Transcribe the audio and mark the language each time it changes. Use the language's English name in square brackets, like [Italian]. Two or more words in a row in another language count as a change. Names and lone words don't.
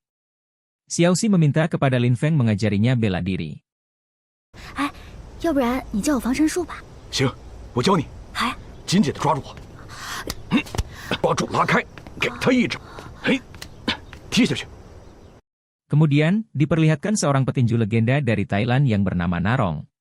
[Indonesian] Xiaoxi meminta kepada Lin Feng mengajarinya bela diri. [Chinese] 哎，要不然你教我防身术吧？行，我教你。好呀。紧紧的抓住我，把主拉开，给他一掌，嘿，踢下去。 [Indonesian] Kemudian, diperlihatkan seorang petinju legenda dari Thailand yang bernama Narong.